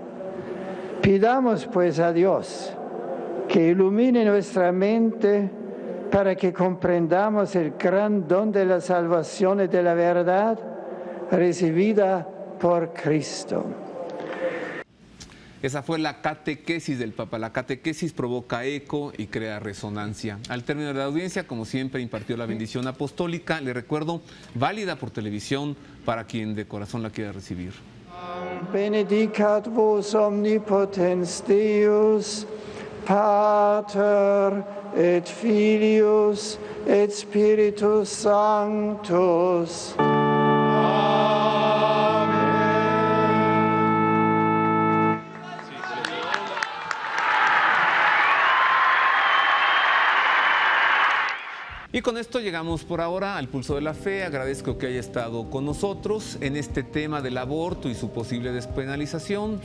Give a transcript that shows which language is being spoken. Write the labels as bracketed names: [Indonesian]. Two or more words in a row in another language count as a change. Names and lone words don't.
[Spanish] Pidamos pues a Dios que ilumine nuestra mente para que comprendamos el gran don de la salvación y de la verdad recibida por Cristo. Esa fue la catequesis del Papa. La catequesis provoca eco y crea resonancia. Al término de la audiencia, como siempre, impartió la bendición apostólica. Le recuerdo, válida por televisión para quien de corazón la quiera recibir. [Latin] Benedicat vos omnipotens Deus, Pater et Filius et Spiritus Sanctus. [Spanish] Y con esto llegamos por ahora al Pulso de la Fe. Agradezco que haya estado con nosotros en este tema del aborto y su posible despenalización.